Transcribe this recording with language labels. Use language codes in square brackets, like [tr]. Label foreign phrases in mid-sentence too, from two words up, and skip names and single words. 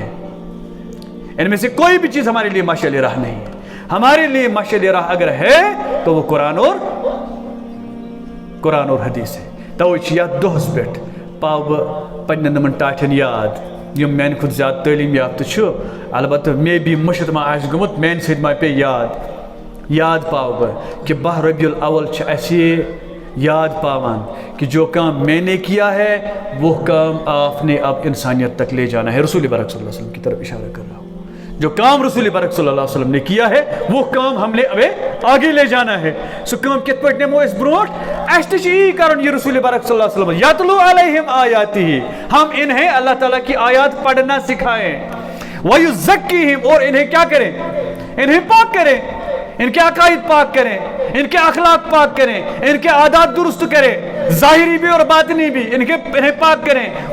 [hi] इनमें से कोई भी चीज़ हमारे लिए मशाल राह नहीं है। हमारे लिए मशाल राह अगर है तो वो कुरान और हदीस है। [ks] तो याद दोहस पे पाव पन्न नमन टाठन याद यम मान खुद ज़्यादा तालीम याफ्त अलबत्त मे भी मुशत मा आस गुमुत मान सत मा पे याद पाव बह कि 12 रबीउल अव्वल ऐसे याद पावान कि [hi] जो काम मैंने किया है वो काम आपने अब इंसानियत तक ले जाना है। रसूल बरकत [ar] صلى الله عليه وسلم [hi] की तरफ इशारा कर रहा हूँ। जो काम रसूल बरकत [ar] صلى الله عليه وسلم [hi] ने किया है वो काम हमने अब आगे ले जाना है। [ks] सो काम कित पे नमो इस ब्रोट अष्टी कारण ये रसूल बरकत [ar] صلى الله عليه وسلم يتلو عليهم آياته, [hi] हम इन्हें अल्लाह ताला की आयत पढ़ना सिखाएं, वयुज़क्कीहिम और इन्हें क्या करें? इन्हें पाक करें, इनके अकायद पाक करें, इनके अखलाक पाक करें, इनके आदात दुरुस्त करें, ज़ाहिरी भी और बातिनी भी इन्हें पाक करें।